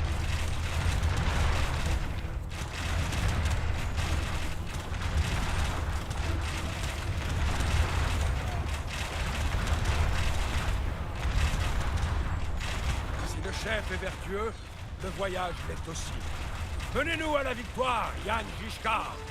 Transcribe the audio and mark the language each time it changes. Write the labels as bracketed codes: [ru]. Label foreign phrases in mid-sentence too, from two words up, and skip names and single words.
[fr] Si le chef est vertueux, le voyage l'est aussi. Menez-nous à la victoire, Jan Žižka!